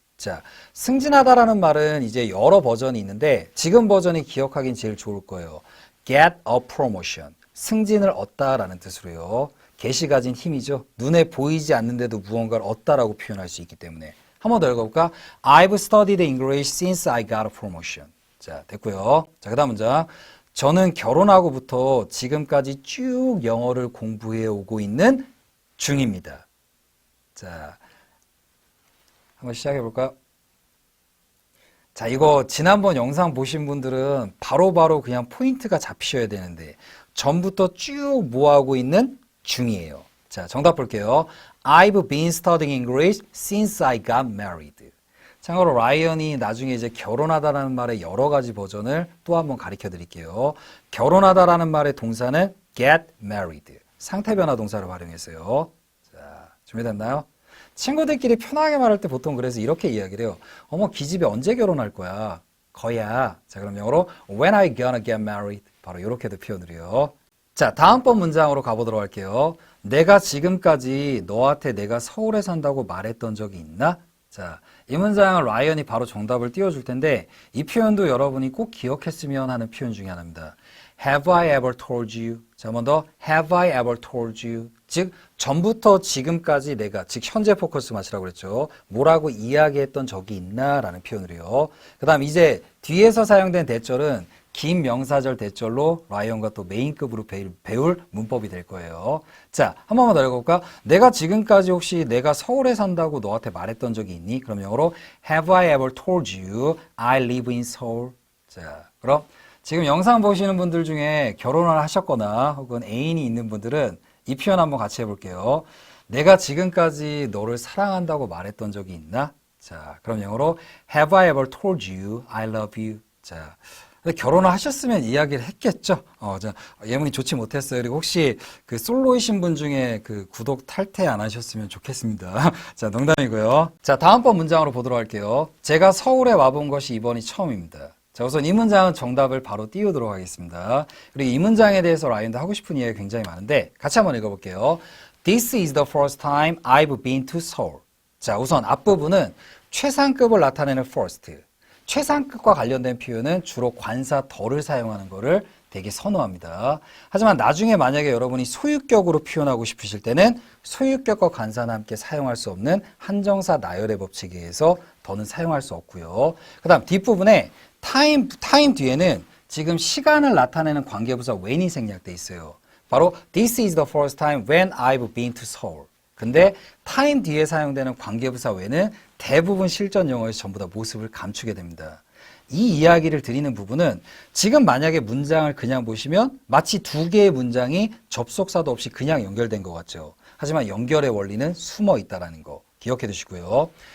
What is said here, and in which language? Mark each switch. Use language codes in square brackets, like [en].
[ko] 자, 승진하다라는 말은 이제 여러 버전이 있는데 지금 버전이 기억하긴 제일 좋을 거예요. [en] Get a promotion. [ko] 승진을 얻다라는 뜻으로요. get이 가진 힘이죠. 눈에 보이지 않는데도 무언가를 얻다라고 표현할 수 있기 때문에 한 번 더 읽어볼까? [en] I've studied English since I got a promotion. [ko] 자, 됐고요. 자, 그 다음 문장. 저는 결혼하고부터 지금까지 쭉 영어를 공부해 오고 있는 중입니다. 자, 한번 시작해 볼까요? 자, 이거 지난번 영상 보신 분들은 바로바로 그냥 포인트가 잡히셔야 되는데 전부터 쭉 뭐하고 있는 중이에요. 자, 정답 볼게요. [en] I've been studying English since I got married. [ko] 참고로 라이언이 나중에 이제 결혼하다라는 말의 여러 가지 버전을 또 한번 가르쳐 드릴게요. 결혼하다라는 말의 동사는 get married. 상태 변화 동사를 활용했어요. 자, 준비됐나요? 친구들끼리 편하게 말할 때 보통 그래서 이렇게 이야기를 해요. 어머, 기집애 언제 결혼할 거야? 거야. 자, 그럼 영어로 [en] when are you gonna get married? [ko] 바로 이렇게도 표현을 해요. 자, 다음번 문장으로 가보도록 할게요. 내가 지금까지 너한테 내가 서울에 산다고 말했던 적이 있나? 자, 이 문장은 라이언이 바로 정답을 띄워줄 텐데 이 표현도 여러분이 꼭 기억했으면 하는 표현 중에 하나입니다. [en] Have I ever told you? [ko] 자, 한 번 더. [en] Have I ever told you? [ko] 즉, 전부터 지금까지 내가, 즉 현재 포커스 마시라고 그랬죠. 뭐라고 이야기했던 적이 있나? 라는 표현으로요. 그 다음 이제 뒤에서 사용된 대절은 긴 명사절 대절로 라이언과 또 메인급으로 배울 문법이 될 거예요. 자, 한 번만 더 읽어볼까? 내가 지금까지 혹시 내가 서울에 산다고 너한테 말했던 적이 있니? 그럼 영어로 [en] Have I ever told you I live in Seoul? [ko] 자, 그럼 지금 영상 보시는 분들 중에 결혼을 하셨거나 혹은 애인이 있는 분들은 이 표현 한번 같이 해볼게요. 내가 지금까지 너를 사랑한다고 말했던 적이 있나? 자, 그럼 영어로 [en] Have I ever told you I love you? [ko] 자, 결혼을 하셨으면 이야기를 했겠죠. 자, 예문이 좋지 못했어요. 그리고 혹시 그 솔로이신 분 중에 그 구독 탈퇴 안 하셨으면 좋겠습니다. 자, 농담이고요. 자, 다음번 문장으로 보도록 할게요. 제가 서울에 와본 것이 이번이 처음입니다. 자, 우선 이 문장은 정답을 바로 띄우도록 하겠습니다. 그리고 이 문장에 대해서 라이언도 하고 싶은 이야기가 굉장히 많은데 같이 한번 읽어볼게요. [en] This is the first time I've been to Seoul. [ko] 자, 우선 앞부분은 최상급을 나타내는 first. 최상급과 관련된 표현은 주로 관사 더를 사용하는 것을 되게 선호합니다. 하지만 나중에 만약에 여러분이 소유격으로 표현하고 싶으실 때는 소유격과 관사는 함께 사용할 수 없는 한정사 나열의 법칙에 의해서 더는 사용할 수 없고요. 그 다음 뒷부분에 time 뒤에는 지금 시간을 나타내는 관계부사 when이 생략돼 있어요. 바로 [en] This is the first time when I've been to Seoul. [ko] 근데 time 뒤에 사용되는 관계부사 when은 대부분 실전 영어에서 전부 다 모습을 감추게 됩니다. 이 이야기를 드리는 부분은 지금 만약에 문장을 그냥 보시면 마치 두 개의 문장이 접속사도 없이 그냥 연결된 것 같죠. 하지만 연결의 원리는 숨어 있다는 거 기억해 두시고요.